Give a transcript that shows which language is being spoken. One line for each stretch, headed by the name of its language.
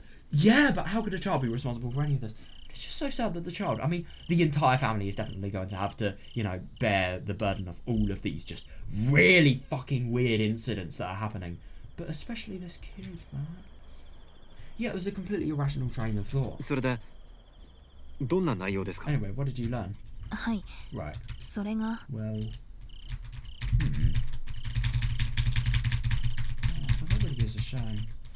English: Yeah, but how could a child be responsible for any of this? It's just so sad that the child, I mean, the entire family is definitely going to have to, you know, bear the burden of all of these just really fucking weird incidents that are happening. But especially this kid, man. Yeah, it was a completely irrational train of thought.
Japanese: それでどんな内容ですか?
English: Anyway, what did you learn?
Japanese: はい。
English: Right.
Japanese: それが
English: Well. Oh, that really is a shame.